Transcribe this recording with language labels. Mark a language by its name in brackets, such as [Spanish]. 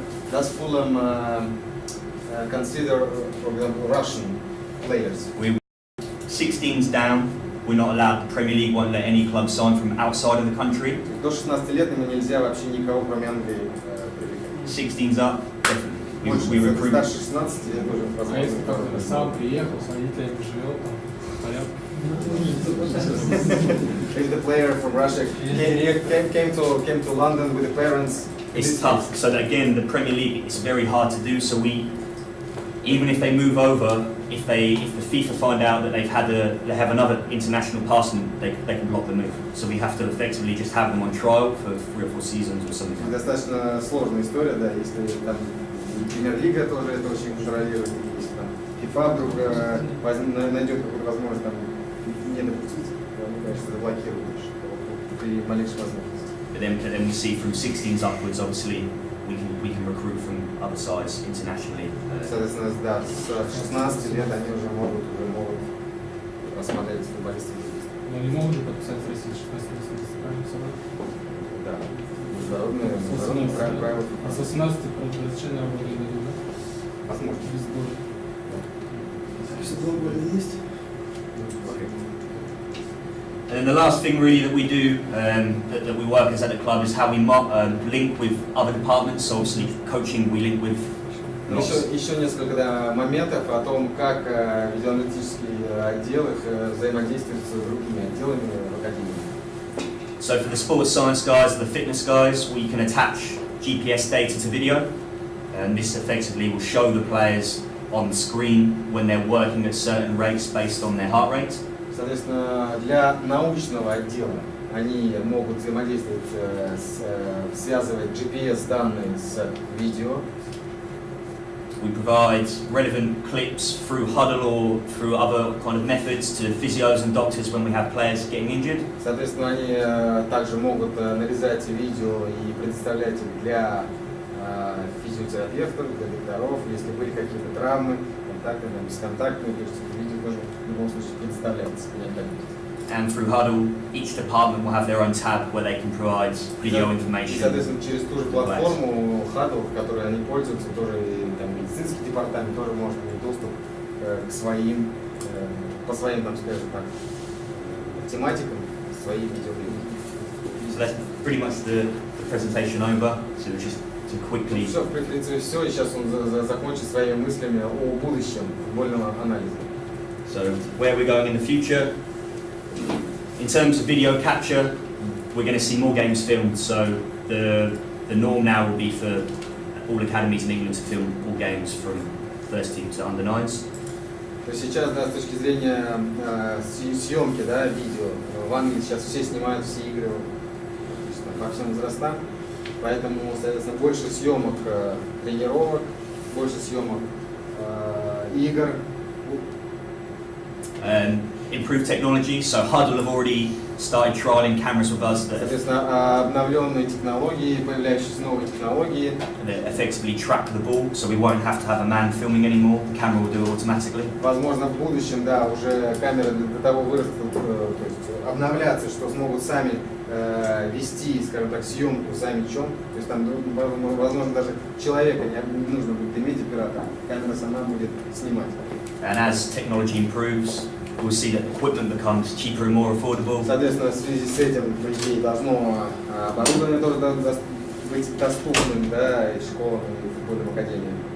[English] Does Fulham consider, for example, Russian players? 16s down, we're not allowed, the Premier League won't let any club sign from outside of the country. [Russian] До 16 лет ему нельзя вообще никого, кроме Англии, привлекать. [English] 16s up, definitely. We [Russian] Больше [English] recruit. [Russian] старше 16 я тоже А если как-то сам приехал, с родителями живет, там, порядок. [English] If the player from Russia came to London with the parents, It's tough. So that again, the Premier League, it's very hard to do. So even if they move over, if the FIFA find out that they have another international passing, they can block the move. So we have to effectively just have them on trial for 3 or 4 seasons or something. [Russian] Достаточно сложная история, да, если там Премьер-лига тоже это очень контролирует, если там FIFA вдруг найдет какую-то возможность там не допустить, то они, конечно, заблокируют при малейшей возможности. [English] But then we see from 16s upwards, obviously, we can recruit from other sides internationally. [Russian] Соответственно, да, с 16 лет они уже могут рассмотреть футболистов. Но они могут же подписать в России 16 правильно собрать? Да, международные правила. А с 18 разрешение работы не дадут, да? Возможно. Без сбора. Все 2 года есть. [English] And then the last thing really that we do, that we work as at the club, is how we link with other departments. So obviously coaching, we link with [Russian] Еще несколько моментов о том, как видеоаналитический отдел их взаимодействует с другими отделами в академии. [English] So for the sports science guys, the fitness guys, we can attach GPS data to video, and this effectively will show the players on the screen when they're working at certain rates based on their heart rate. [Russian] Соответственно, для научного отдела они могут взаимодействовать, связывать GPS-данные с видео. [English] We provide relevant clips through huddle or through other kind of methods to physios and doctors when we have players getting injured. [Russian] Соответственно, они также могут нарезать видео и предоставлять их для физиотерапевтов, для докторов, если были какие-то травмы, контактные, бесконтактные, то есть видео тоже в любом случае предоставляется при необходимости. [English] And through huddle, each department will have their own tab where they can provide video [Russian] И, [English] information. [Russian] соответственно, через ту же платформу Huddle, которой они пользуются, тоже и там, медицинский департамент тоже может иметь доступ к своим, по своим, там, скажем так, тематикам, своим видеоклипам. [English] So that's pretty much the presentation over. So just to quickly. [Russian] Все, в принципе, все, и сейчас он закончит своими мыслями о будущем футбольного анализа. [English] So where we're going in the future. In terms of video capture, we're going to see more games filmed. So the norm now will be for all academies in England to film all games from first team to under nines. [Russian] То есть сейчас, да, с точки зрения съемки, да, видео, в Англии сейчас все снимают все игры по всем возрастам, поэтому, соответственно, больше съемок тренировок, больше съемок игр. [English] Improved technology, so Huddle have already started trialing cameras with us that [Russian] Соответственно, обновленные технологии, появляющиеся новые технологии, [English] effectively track the ball, so we won't have to have a man filming anymore. The camera will do it automatically. [Russian] возможно, в будущем, да, уже камеры до того вырастут, то есть обновляться, что смогут сами вести, скажем так, съемку за мячом. То есть там, возможно, даже человека не нужно будет иметь оператора, камера сама будет снимать. [English] And as technology improves, we'll see that equipment becomes cheaper and more affordable. [Russian] Соответственно, в связи с этим, по идее, должно оборудование тоже быть доступным, да, и школам, и футбольным академиям.